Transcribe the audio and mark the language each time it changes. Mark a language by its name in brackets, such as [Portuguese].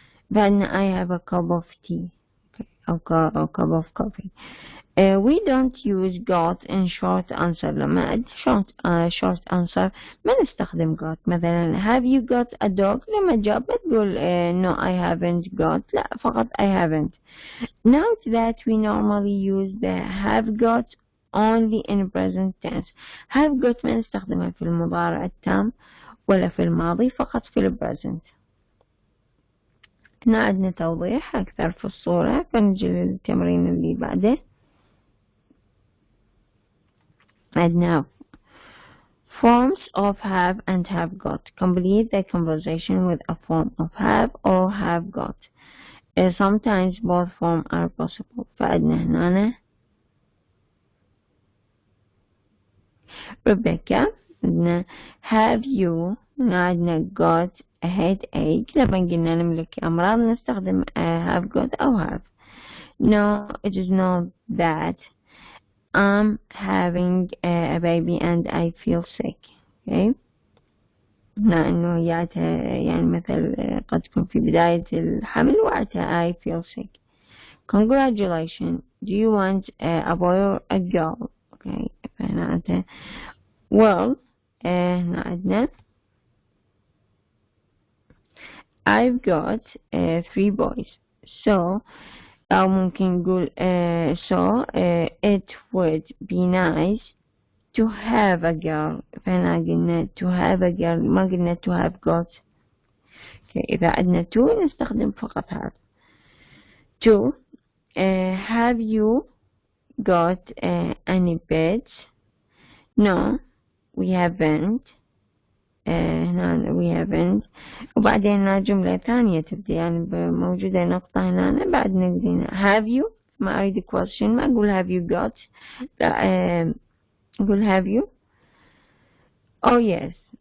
[English] بعدنا I have a cup of tea أو cup of coffee. We don't use got in short answer. [Arabic] لما أدي [English] short answer [Arabic] ما نستخدم got. مثلا [English] have you got a dog؟ [Arabic] لما جاب ما تقول [English] no I haven't got، [Arabic] لا فقط [English] I haven't. Note that we normally use the have got only in present tense. [Arabic] have got ما نستخدمها في المضارع التام ولا في الماضي، فقط في البريزنت. هنا عندنا توضيح أكثر في الصورة، فنجي للتمرين اللي بعده. [English] عندنا forms of have and have got. Complete the conversation with a form of have or have got. Sometimes both forms are possible. [Arabic] فعندنا هنا Rebecca. [English] عندنا have you. عندنا got a headache. [Arabic] لما قلنا نملك أمراض نستخدم have got أو have. [English] No, it is not that. I'm having a baby and I feel sick. Okay. [Arabic] لأنه يعني مثل قد تكون في بداية الحمل وقتها [English] I feel sick. Congratulations. Do you want a boy or a girl? Okay. فهنا well هنا عندنا I've got 3 boys. So أو ممكن نقول so it would be nice to have a girl. [Arabic] فهنا قلنا [English] to have a girl، [Arabic] ما قلنا [English] to have got. [Arabic] إذا عندنا to نستخدم فقط have. [English] to have you got any pets? No, we haven't. [Arabic] هنا [English] we haven't. [Arabic] وبعدين هنا جملة ثانية تبدأ يعني موجودة نقطة هنا بعد نقدر have you. ما أريد question، ما أقول [English] have you got، [Arabic] لا أقول [English] have you. Oh yes.